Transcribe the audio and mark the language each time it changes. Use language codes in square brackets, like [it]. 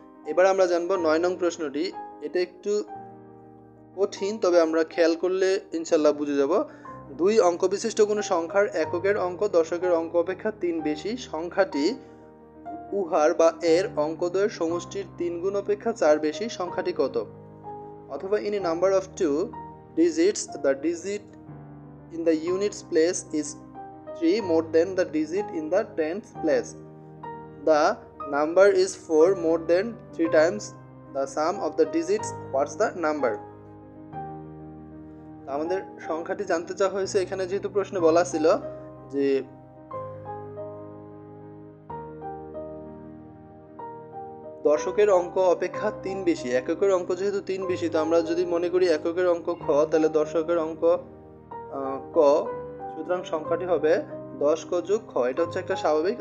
[bn] এবার আমরা জানবো 9 নং প্রশ্নটি। এটা একটু কঠিন, তবে আমরা খেয়াল করলে ইনশাল্লাহ বুঝে যাব। 2 অঙ্ক বিশিষ্ট কোনো সংখ্যার এককের অঙ্ক দশকের অঙ্ক অপেক্ষা 3 বেশি, সংখ্যাটি উহার বা এর অঙ্কদ্বয়ের সমষ্টির 3 গুণ অপেক্ষা 4 বেশি, সংখ্যাটি কত। অথবা [en] in a number of 2 digits the digit in the units place is 3 more than the digit in the tens place. The number is 4 more than 3 times the sum of the digits. What's the number? [bn] আমাদের সংখ্যাটি জানতে চাওয়া হয়েছে। এখানে যেহেতু প্রশ্নে বলা ছিল যে দশকের অঙ্ক অপেক্ষা 3 বেশি, এককের অঙ্ক যেহেতু 3 বেশি, তো আমরা যদি মনে করি এককের অঙ্ক খ তাহলে দশকের অঙ্ক ক, সুতরাং সংখ্যাটি হবে 10 ক যোগ খ। এটা হচ্ছে একটা স্বাভাবিক।